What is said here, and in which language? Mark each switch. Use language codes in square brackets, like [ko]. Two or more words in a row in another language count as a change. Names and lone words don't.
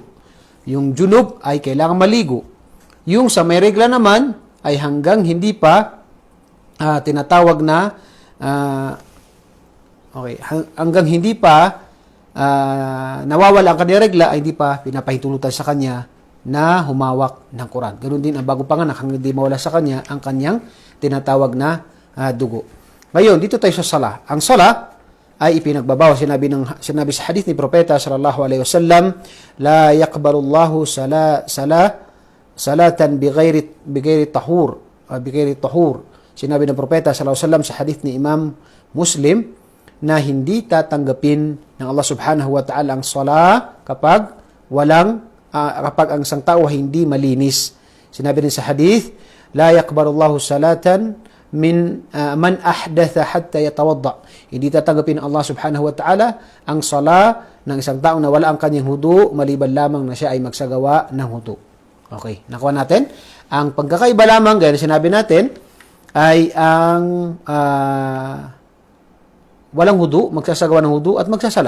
[tl] Yung junub ay kailangan maligo. Yung sa may regla naman ay hanggang hindi pa tinatawag na hanggang hindi pa nawawala ang kanyang regla, ay hindi pa pinapahintulutan sa kanya na humawak ng Quran. Ganun din ang bago panganak, hanggang hindi mawala sa kanya ang kanyang tinatawag na dugo. Ngayon, dito tayo sa sala. Ang sala ay ipinagbabawal. Sinabi sa hadith ni Propeta [ar] صلى الله عليه وسلم, لا يقبل الله صلاة بغير طهور. [tl] Sinabi ng Propeta [ar] صلى الله عليه وسلم [tl] sa hadith ni Imam Muslim na hindi tatanggapin ng Allah [ar] سبحانه وتعالى [tl] ang sala kapag ang isang tao hindi malinis. Sinabi din sa hadith, [ar] لا يقبل الله صلاة من أحدث حتى يتوضأ. [tl] Hindi tatanggapin ng Allah [ar] سبحانه وتعالى [tl] ang sala ng isang tao na wala ang kanyang hudu, maliban lamang na siya ay magsagawa ng hudu. Okay, nakuha natin. Ang pagkakaiba lamang, gaya na sinabi natin, ay ang walang hudu, magsasagawa ng hudu at magsasala.